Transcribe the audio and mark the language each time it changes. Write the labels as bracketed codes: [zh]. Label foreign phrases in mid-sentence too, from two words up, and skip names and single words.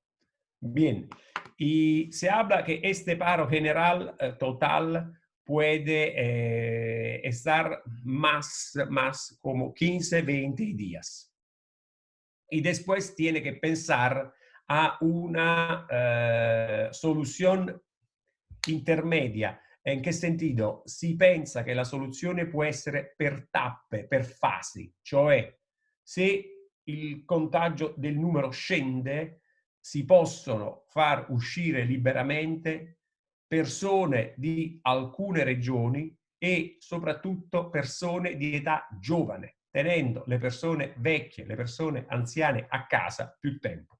[es] Bien, y se habla que este paro general total puede estar más como 15, 20 días. Y después tiene que pensar a una solución intermedia. [it] In che sentido? Si pensa che la soluzione può essere per tappe, per fasi, cioè se il contagio del numero scende, si possono far uscire liberamente persone di alcune regioni e soprattutto persone di età giovane, tenendo le persone vecchie, le persone anziane a casa più tempo.